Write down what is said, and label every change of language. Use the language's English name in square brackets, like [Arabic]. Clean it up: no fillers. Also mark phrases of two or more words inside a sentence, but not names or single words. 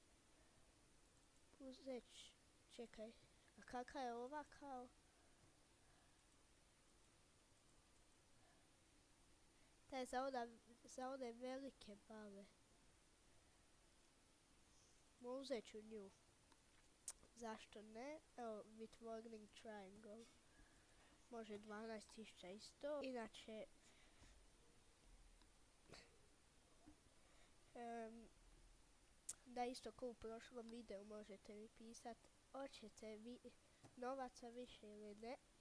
[Croatian] Uzet ću, čekaj, a kakva je ova kao? Ta je za one velike bale. Uzet ću nju. Zašto ne? Evo, [English] with warning triangle. [Croatian] Može 12.100. Inače, da isto ko u prošlom videu možete mi pisat hoćete vi novaca više ili ne.